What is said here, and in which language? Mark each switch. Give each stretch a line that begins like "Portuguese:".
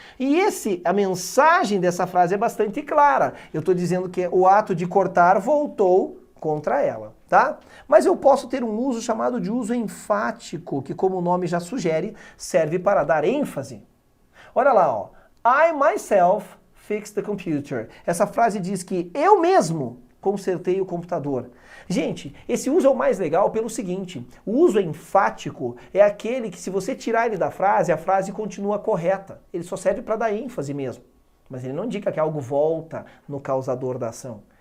Portuguese: E a mensagem dessa frase é bastante clara. Eu estou dizendo que o ato de cortar voltou contra ela, tá? Mas eu posso ter um uso chamado de uso enfático, que como o nome já sugere, serve para dar ênfase. Olha lá, ó.
English: I myself fixed the computer.
Portuguese: Essa frase diz que eu mesmo consertei o computador. Gente, esse uso é o mais legal pelo seguinte, o uso enfático é aquele que se você tirar ele da frase, a frase continua correta. Ele só serve para dar ênfase mesmo. Mas ele não indica que algo volta no causador da ação.